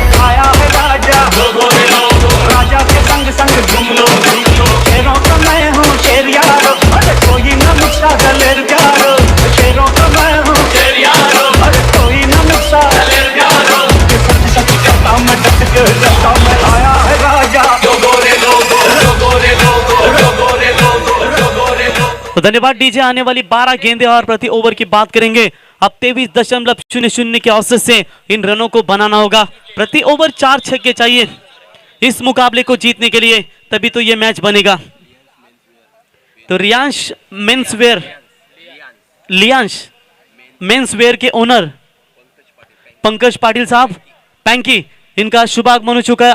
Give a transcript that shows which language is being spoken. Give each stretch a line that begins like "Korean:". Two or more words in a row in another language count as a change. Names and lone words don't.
Hindi: आया है राजा लोगो रे लोगो, राजा के संग संग झूम लो झूम लो। शेरों का मैं हूँ शेर यारो, अरे कोई न मुझसा दलेर प्यारो। शेरों का मैं हूँ शेर यारो, अरे कोई न मुझसा दलेर प्यारो। सच सच कहता मैं डट के रहता मैं, आया है राजा लोगो रे लोगो, लोगो रे लोगो, लोगो रे लोगो, लोगो रे लोगो। तो धन्यवाद डीजे। आने वाली 12 गेंदें और प्रति ओवर की बात करेंगे, अब 23.00 के औसत से इन रनों को बनाना होगा। प्रति ओवर 4 छक्के चाहिए इस मुकाबले को जीतने के लिए, तभी तो ये मैच बनेगा। तो लियांश मेंसवेयर के ओनर पंकज पाटिल साहब पैंकी, इनका शुभागमन हो चुका है।